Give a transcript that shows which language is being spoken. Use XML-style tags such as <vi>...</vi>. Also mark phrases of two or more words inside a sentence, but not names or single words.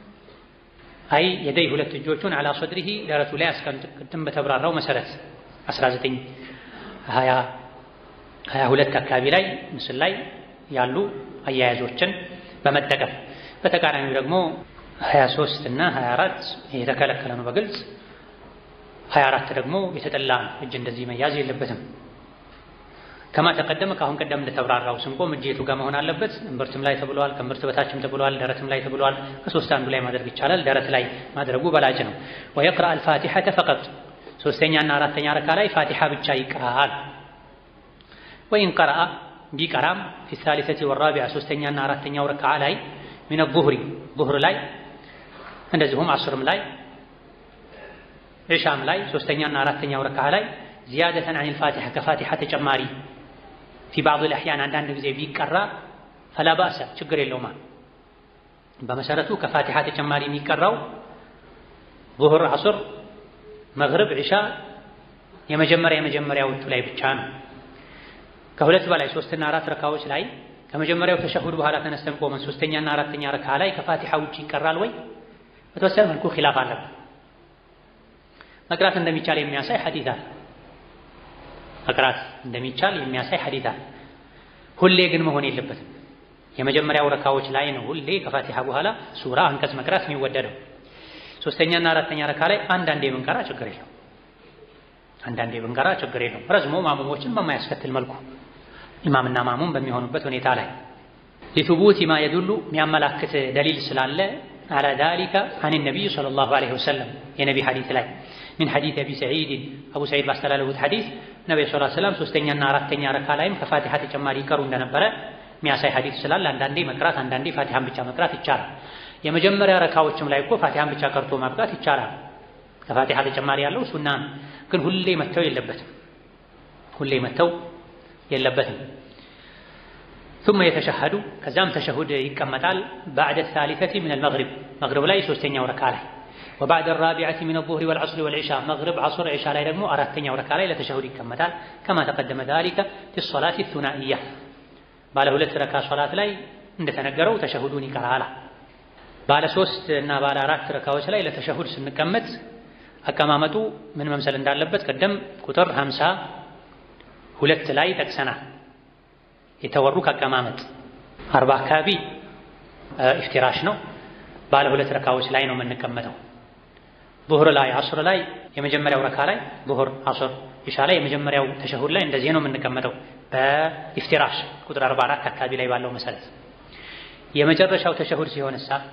<am>አይ የደይ ሁለት እጆቹን</am> <ar>على صدره</ar> <am>ደረቱ ላይ ያስቀምጥ። ቅድም በተብራራው መሰረት 19 20 22 አካባቢ ላይ ምስል ላይ ያሉ አያያዞችን በመጠቀም በተቃራኒው ደግሞ 23 እና 24 የተከለከለ ነው በግልጽ 24 ደግሞ የተጠላ እጅ እንደዚህ መያዝ የለበትም።</am> <ar>كما تقدم</ar> <am>ካሁን ቀደም እንደተብራራው ስንቆም እጅ የቱ ጋር መሆን አለበት? እምብርትም ላይ ተብሏል፣ ከእምብርት በታችም ተብሏል፣ ደረትም ላይ ተብሏል። ከሶስት አንዱ ላይ ማድረግ ይቻላል። ደረት ላይ ማድረጉ በላጭ ነው።</am> <ar>ويقرأ الفاتحة فقط</ar> <am>3ኛና 4ኛ ረካ ላይ ፋቲሐ ብቻ ይቅራል።</am> <ar>وإن قرأ</ar> <am>ቢቀራም</am> <ar>في الثالثة والرابعة</ar> <am>3ኛና 4ኛው ረካ ላይ</am> <ar>من الظهر</ar> <am>ظهر ላይ እንደዚሁም አስርም ላይ ኢሻም ላይ 3ኛና 4ኛው ረካ ላይ</am> <ar>زيادة عن الفاتحة كفاتحة</ar> <am>ተጨማሪ</am> <ar>في بعض الأحيان</ar> <am>አንዳንድ ጊዜ ቢቀራ</am> <ar>فلا بأس</ar> <am>ችግር የለውም። በመሰረቱ ከፋቲሐ ተጨማሪ የሚቀራው</am> <ar>ظهر عصر</ar> <am>መግሪብ ኢሻ የመጀመሪያዎቹ ላይ ብቻ ነው። ከሁለት በላይ 3 እና 4 ረካዎች ላይ ከመጀመሪያው ተሸሁድ በኋላ ተነስተን ቆመን 3ኛና 4ኛ ረካ ላይ ከፋቲሐ ውጪ ይቀራል ወይ? በተወሰነ መልኩ ኺላፍ አለበት። መቅራት እንደሚቻል የሚያሳይ ሐዲስ አለ። መቅራት እንደሚቻል የሚያሳይ ሐዲስ አለ። ሁሌ ግን መሆን የለበትም። የመጀመሪያው ረካዎች ላይ ነው ሁሌ ከፋቲሐ በኋላ ሱራ አንቀጽ መቅራት የሚወደደው። 3ኛና 4ኛ ረካ ላይ አንዳንዴ ብንቀራ ችግር የለውም። አንዳንዴ ብንቀራ ችግር የለውም። ረዝሞ ማሙሞችን በማያስከትል መልኩ ኢማምና ማሙም በሚሆኑበት ሁኔታ ላይ</am> <ar>لثبوت ما يدل</ar> <am>የሚያመላክት ደሊል ስላለ</am> <ar>على ذلك عن النبي صلى الله عليه وسلم</ar> <am>የነቢ ሐዲስ ላይ</am> <ar>من حديث أبي سعيد أبو سعيد باستلالهut حديث</ar> <am>ነብዩ</am> <ar>صلى الله عليه وسلم</ar> <am>ሶስተኛና አራተኛ ረካ ላይም ከፋቲሃ ተጨማሪ ይቀሩ እንደነበረ የሚያሳይ ሐዲስ ስላለ አንዳንዴ መቅራት አንዳንዴ ፋቲሃን ብቻ መቅራት ይቻላል። የመጀመሪያ ረካዎችም ላይ እኮ ፋቲሃን ብቻ ቀርቶ ማብቃት ይቻላል። ከፋቲሃ ተጨማሪ ያለው ሱና ነው፣ ግን ሁሌ መተው የለበትም።</am> <ar>ثم يتشهد</ar> <am>ከዛም ተሸሁድ ይቀመጣል</am> <ar>بعد الثالثة من المغرب</ar> <am>መግሪብ ላይ ሶስተኛው ረካ ላይ</am> <ar>وبعد الرابعة من الظهر والعصر والعشاء</ar> <am>መግሪብ ዓስር ዒሻ ላይ ደግሞ አራተኛው ረካ ላይ ለተሸሁድ ይቀመጣል</am> <ar>كما تقدم ذلك في الصلاة الثنائية</ar> <am>ባለ ሁለት ረካ ሶላት ላይ እንደተነገረው ተሸሁዱን ይቀራል። ባለ ሶስት እና ባለ አራት ረካዎች ላይ ለተሸሁድ ስንቀመጥ አቀማመጡ ምን መምሰል እንዳለበት ቀደም ቁጥር 52 ላይ ጠቅሰናል። የተወሩክ አቀማመጥ 40 አካባቢ ኢፍቲራሽ ነው። ባለ ሁለት ረካዎች ላይ ነው የምንቀመጠው። ዙህር ላይ ዓስር ላይ የመጀመሪያው ረካ ላይ ዙህር ዓስር ኢሻ ላይ የመጀመሪያው ተሸሁድ ላይ እንደዚህ ነው የምንቀመጠው በኢፍቲራሽ ቁጥር 44 አካባቢ ላይ ባለው መሰረት። የመጨረሻው ተሸሁድ ሲሆንሳ</am>